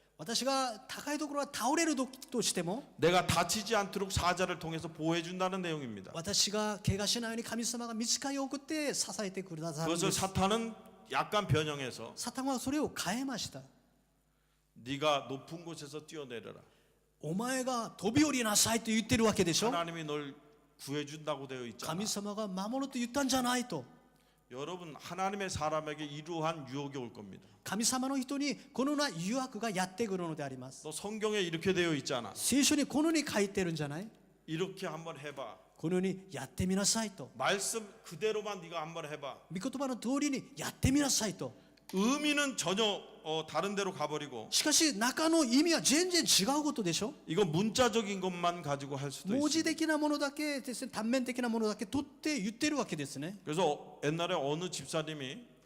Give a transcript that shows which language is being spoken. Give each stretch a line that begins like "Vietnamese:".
Japanese: 私が高いところは倒れるとしても、
Korean: 내가 다치지 않도록 사자를 통해서 보호해 준다는 내용입니다.
Japanese: 私が怪我しないように神様が御使いを送って支えてくださるん
Korean: 그것을
Japanese: です。
Korean: 사탄은 약간 변형해서
Japanese: サタンはそれを変えました。
Korean: 네가 높은 곳에서 뛰어내려라.
Japanese: お前が飛び降りなさいと言ってるわけでしょ。
Korean: 하나님이 널 구해준다고 되어 있잖아.
Japanese: 神様が守ると言ったんじゃないと。
Korean: 여러분 하나님의 사람에게 이러한 유혹이 올 겁니다.
Japanese: 神様の人にこのような誘惑がやってくるのであります。
Korean: 너 성경에 이렇게 되어 있잖아.
Japanese: 聖書にこのように書いてるんじゃない。
Korean: 이렇게 한번 해봐.
Japanese: このようにやってみなさいと。
Korean: 말씀 그대로만 네가 한번 해봐.
Japanese: 御言葉の通りにやってみなさいと。
Korean: 의미는 전혀 다른 데로 가버리고
Japanese: しかし中の意味は全然違うことでしょ。
Korean: 이거 문자적인 것만 가지고 할 수도
Japanese: 文字
Korean: 있습니다.
Japanese: 的なものだけですね、単面的なものだけ取って言ってるわけですね。
Korean: 그래서 옛날에 어느 집사님이